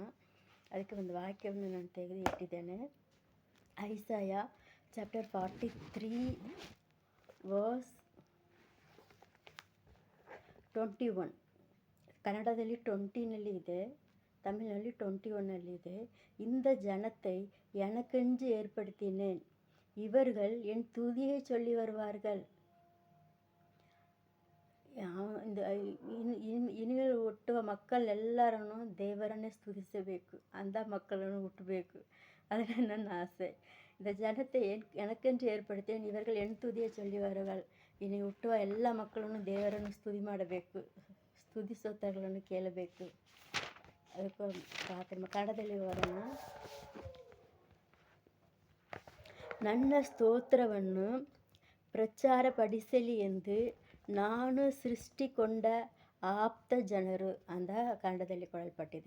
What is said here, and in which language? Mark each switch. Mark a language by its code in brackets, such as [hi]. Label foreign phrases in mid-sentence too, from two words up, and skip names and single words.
[kn] ಅದಕ್ಕೆ ಒಂದು ವಾಕ್ಯವನ್ನು ನಾನು ತೆಗೆದು ಇಟ್ಟಿದ್ದೇನೆ. [en] Isaiah chapter 43 verse 21. [kn] ಕನ್ನಡದಲ್ಲಿ 20ನಲ್ಲಿ ಇದೆ, ತಮಿಳಿನಲ್ಲಿ 21ನಲ್ಲಿ ಇದೆ. [ta] இந்த ஜனத்தை எனக்கென்று ஏற்படுத்தினேன், இவர்கள் என் துதியை சொல்லி வருவார்கள். [kn] ಇನಿಮೇಲೆ ಹುಟ್ಟುವ ಮಕ್ಕಳೆಲ್ಲರನ್ನು ದೇವರನ್ನೇ ಸ್ತುತಿಸಬೇಕು, ಅಂಥ ಮಕ್ಕಳನ್ನು ಹುಟ್ಟಬೇಕು. ಅದೇ ನನ್ನ ಆಸೆ. [ta] இந்த ஜனத்தை எனக்கென்று ஏற்படுத்தேன், இவர்கள் என் துதியை சொல்லி வருவார்கள். [kn] ಇನ್ನು ಹುಟ್ಟುವ ಎಲ್ಲ ಮಕ್ಕಳನ್ನು ದೇವರನ್ನು ಸ್ತುತಿ ಮಾಡಬೇಕು, ಸ್ತುತಿ ಸ್ತೋತ್ರಗಳನ್ನು ಕೇಳಬೇಕು. ಅದಕ್ಕೆ ಪ್ರಾರ್ಥನೆ ಕನ್ನಡದಲ್ಲಿ ಓದೋಣ. ನನ್ನ ಸ್ತೋತ್ರವನ್ನು ಪ್ರಚಾರಪಡಿಸಲಿ ಎಂದು ನಾನು ಸೃಷ್ಟಿಕೊಂಡ ಆಪ್ತ ಜನರು ಅಂತ ಕನ್ನಡದಲ್ಲಿ ಕೊಡಲ್ಪಟ್ಟಿದೆ.